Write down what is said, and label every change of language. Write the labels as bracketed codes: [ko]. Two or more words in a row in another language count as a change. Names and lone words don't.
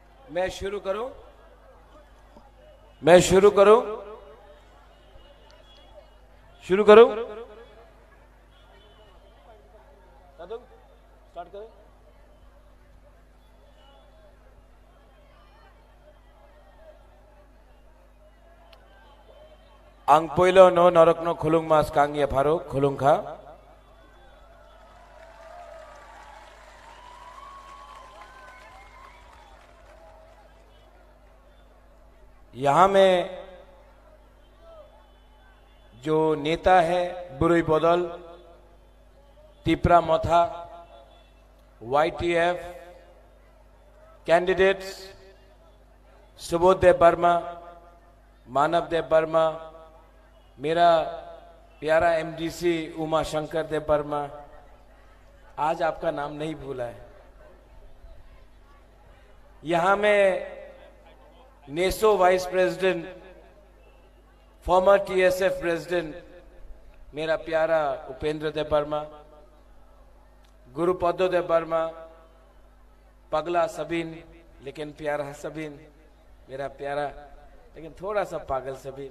[hi] मैं शुरू करूं? मैं शुरू करूं? शुरू करूं? स्टार्ट करें? [trp] ang poilo no norok no khulung mas kang ye pharo khulung kha [hi] यहां में जो नेता है बुरुई बदल तिप्रा मथा YTF कैंडिडेट्स सुबोध देव वर्मा मानव देव वर्मा मेरा प्यारा MDC उमा शंकर देव वर्मा आज आपका नाम नहीं भूला है। यहां में नेसो [en] vice president former TSF president [hi] मेरा प्यारा उपेंद्र देव वर्मा गुरुपदो देव वर्मा पगला सबीन लेकिन प्यारा सबीन मेरा प्यारा लेकिन थोड़ा सा पागल सबीन।